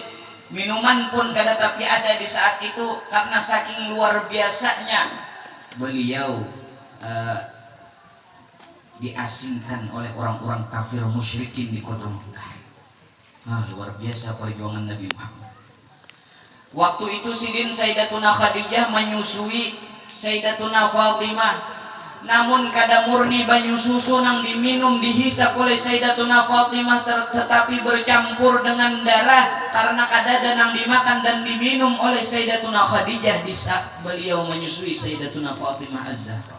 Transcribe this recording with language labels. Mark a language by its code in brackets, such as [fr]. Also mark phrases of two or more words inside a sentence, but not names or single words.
[id] Minuman pun kada tapi ada di saat itu karena saking luar biasanya beliau diasingkan oleh orang-orang kafir musyrikin di kota Mekah. Luar biasa perjuangan Nabi Muhammad. Waktu itu sidin Sayyidatuna Khadijah menyusui Sayyidatuna Fatimah. [bjn] Namun kada murni banyu susu nang diminum dihisap oleh Sayyidatuna Fatimah tetapi bercampur dengan darah karena kada ada nang dimakan dan diminum oleh Sayyidatuna Khadijah di saat beliau menyusui Sayyidatuna Fatimah Az-Zahra.